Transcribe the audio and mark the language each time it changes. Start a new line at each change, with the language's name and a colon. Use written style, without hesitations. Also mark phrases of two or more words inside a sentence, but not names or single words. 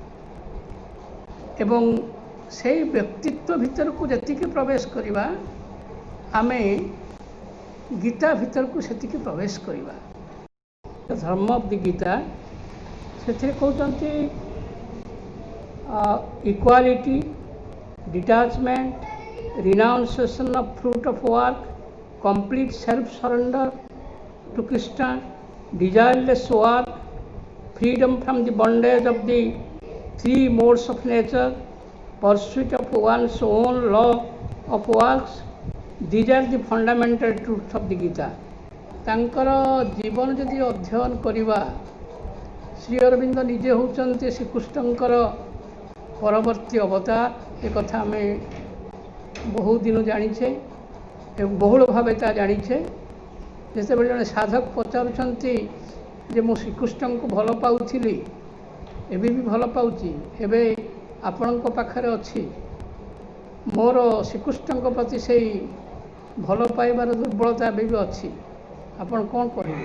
Odia: ଏବଂ ସେଇ ବ୍ୟକ୍ତିତ୍ୱ ଭିତରକୁ ଯେତିକି ପ୍ରବେଶ କରିବା, ଆମେ ଗୀତା ଭିତରକୁ ସେତିକି ପ୍ରବେଶ କରିବା।
English: Dharma of the Gita,
Odia: ସେଥିରେ କହୁଛନ୍ତି
English: equality, detachment, renunciation of fruit of work, complete self surrender to Krishna, desireless work, freedom from the bondage of the three modes of nature, pursuit of one's own law of works. These are the fundamental truths of the Gita.
Odia: ତାଙ୍କର ଜୀବନ ଯଦି ଅଧ୍ୟୟନ କରିବା, ଶ୍ରୀ ଅରବିନ୍ଦ ନିଜେ ହେଉଛନ୍ତି ଶ୍ରୀକୃଷ୍ଣଙ୍କର ପରବର୍ତ୍ତୀ ଅବତାର। ଏକଥା ଆମେ ବହୁ ଦିନ ଜାଣିଛେ ଏବଂ ବହୁଳ ଭାବେ ତା ଜାଣିଛେ। ଯେତେବେଳେ ଜଣେ ସାଧକ ପଚାରୁଛନ୍ତି ଯେ ମୁଁ ଶ୍ରୀକୃଷ୍ଣଙ୍କୁ ଭଲ ପାଉଥିଲି, ଏବେ ବି ଭଲ ପାଉଛି, ଏବେ ଆପଣଙ୍କ ପାଖରେ ଅଛି, ମୋର ଶ୍ରୀକୃଷ୍ଣଙ୍କ ପ୍ରତି ସେଇ ଭଲ ପାଇବାର ଦୁର୍ବଳତା ଏବେ ବି ଅଛି, ଆପଣ କ'ଣ କରିବେ?